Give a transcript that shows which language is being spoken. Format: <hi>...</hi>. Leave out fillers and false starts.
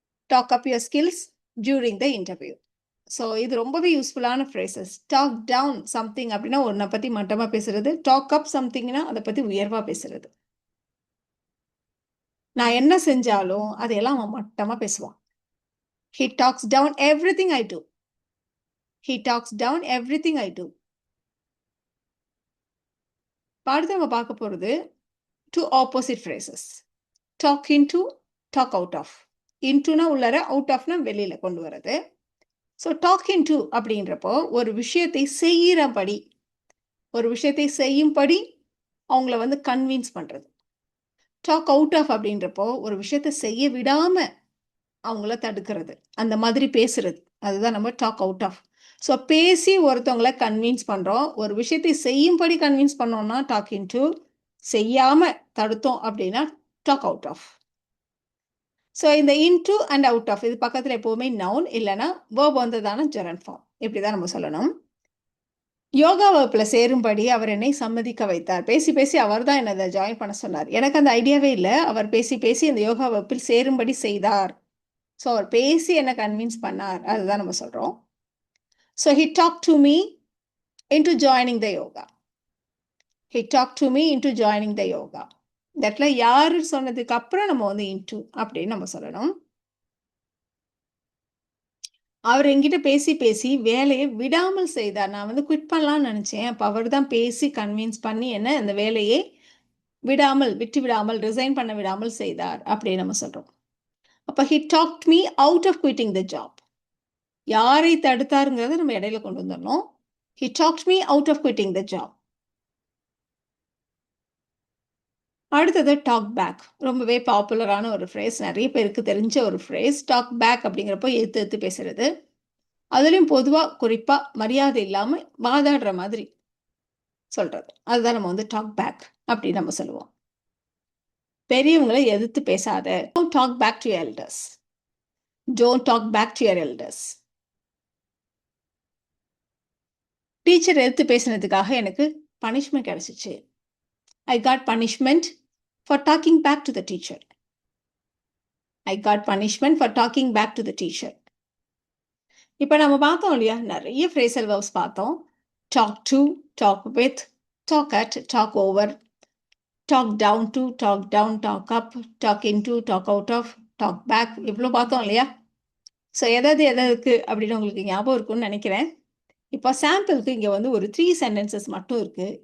<en>Talk up your skills during the interview. So</en> <ta>இது ரொம்பவே யூஸ்ஃபுல்லான ஃப்ரேசஸ். டாக் டவுன் சம்திங் அப்படின்னா ஒன்றை பற்றி மட்டமாக பேசுறது. டாக் அப் சம்திங்னா அதை பற்றி உயர்வாக பேசுறது. நான் என்ன செஞ்சாலும் அதையெல்லாம் அவன் மட்டமாக பேசுவான்.</ta> <en>He talks down everything I do. He talks down everything I do.</en> <ta>அடுத்து நம்ம பார்க்க போகிறது</ta> <en>two opposite phrases. Talk into, talk out of.</en> <ta>Intoனா உள்ளர, out ofனா வெளியில் கொண்டு வரது. ஸோ டாக் into அப்படின்றப்போ ஒரு விஷயத்தை செய்கிறபடி, ஒரு விஷயத்தை செய்யும்படி அவங்கள வந்து கன்வின்ஸ் பண்ணுறது. டாக் அவுட் ஆஃப் அப்படின்றப்போ ஒரு விஷயத்தை செய்ய விடாமல் அவங்கள தடுக்கிறது, அந்த மாதிரி பேசுறது. அதுதான் நம்ம டாக் அவுட் ஆஃப். ஸோ பேசி ஒருத்தவங்களை கன்வின்ஸ் பண்ணுறோம், ஒரு விஷயத்தை செய்யும்படி கன்வின்ஸ் பண்ணோம்னா டாக் இன்டு, செய்யாமல் தடுத்தோம் அப்படின்னா டாக் அவுட் ஆஃப். ஸோ இந்த இன்டு அண்ட் அவுட் ஆஃப் இது பக்கத்தில் எப்போவுமே நவுன் இல்லைன்னா வேர்ப் வந்ததான ஜெரண்ட் ஃபார்ம். இப்படி தான் நம்ம சொல்லணும். யோகா வகுப்பில் சேரும்படி அவர் என்னை சம்மதிக்க வைத்தார். பேசி பேசி அவர் தான் என்னை அதை ஜாயின் பண்ண சொன்னார். எனக்கு அந்த ஐடியாவே இல்லை. அவர் பேசி பேசி இந்த யோகா வகுப்பில் சேரும்படி செய்தார். ஸோ அவர் பேசி என்ன கன்வின்ஸ் பண்ணார், அதுதான் நம்ம சொல்கிறோம்.</ta> <en>So he talked to me into joining the yoga. He talked to me into joining the yoga.</en> <ta>இந்த இடத்துல யாரு சொன்னதுக்கு அப்புறம் நம்ம வந்து into அப்படின்னு நம்ம சொல்லணும். அவர் என்கிட்ட பேசி பேசி வேலையை விடாமல் செய்தார். நான் வந்து குவிட் பண்ணலாம்னு நினச்சேன். அப்போ அவர் தான் பேசி கன்வின்ஸ் பண்ணி என்ன அந்த வேலையை விடாமல், விட்டு விடாமல், ரிசைன் பண்ண விடாமல் செய்தார் அப்படின்னு நம்ம சொல்கிறோம். அப்போ</ta> <en>he talked me out of quitting the job.</en> <ta>யாரை தடுத்தாருங்கிறத நம்ம இடையில கொண்டு வந்துடணும்.</ta> <en>He talked me out of quitting the job.</en> <ta>அடுத்தது டாக் பேக். ரொம்பவே பாப்புலரான ஒரு ஃப்ரேஸ், நிறைய பேருக்கு தெரிஞ்ச ஒரு ஃப்ரேஸ். டாக் பேக் அப்படிங்கிறப்போ எடுத்து எடுத்து பேசுறது. அதுலேயும் பொதுவாக குறிப்பாக மரியாதை இல்லாமல் வாதாடுற மாதிரி சொல்கிறது. அதுதான் நம்ம வந்து டாக் பேக் அப்படின்னு நம்ம சொல்லுவோம். பெரியவங்களை எதிர்த்து பேசாத.</ta> <en>Don't talk back to your elders. Don't talk back to your elders.</en> <ta>Teacher எடுத்து பேசினதுக்காக எனக்கு பனிஷ்மெண்ட் கிடைச்சிச்சு.</ta> <en>I got punishment for talking back to the teacher. I got punishment for talking back to the teacher.</en> <ta>இப்போ நம்ம பார்த்தோம் இல்லையா, நிறைய phrasal verbs பார்த்தோம். Talk to, talk with, talk at, talk over, talk down to, talk down, talk up, talk in to, talk out of, talk back, இவ்வளோ பார்த்தோம் இல்லையா. So எதாவது அப்படின்னு உங்களுக்கு ஞாபகம் இருக்குன்னு நினைக்கிறேன். இப்போ சாம்பிளுக்கு இங்கே வந்து ஒரு 3 சென்டென்சஸ் மட்டும் இருக்குது.</ta>